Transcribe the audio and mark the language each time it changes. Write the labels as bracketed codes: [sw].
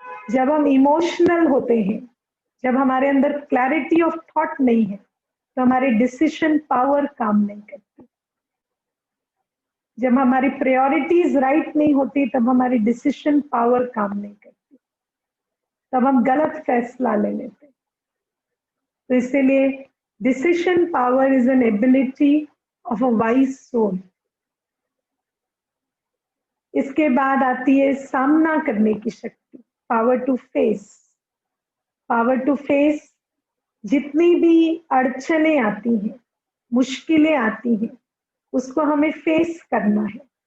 [hi] जब हम इमोशनल होते हैं, जब हमारे अंदर क्लैरिटी ऑफ थॉट नहीं है, तो हमारी डिसीजन पावर काम नहीं करती। जब हमारी प्रायोरिटीज राइट नहीं होती तब हमारी डिसीजन पावर काम नहीं करती, तब हम गलत फैसला ले लेते। तो इसीलिए [en] Decision power is an ability of a wise soul. [hi] इसके बाद आती है सामना करने की शक्ति, power to face. Power to face, जितनी भी अड़चने आती हैं, मुश्किलें आती हैं, उसको हमें फेस करना है.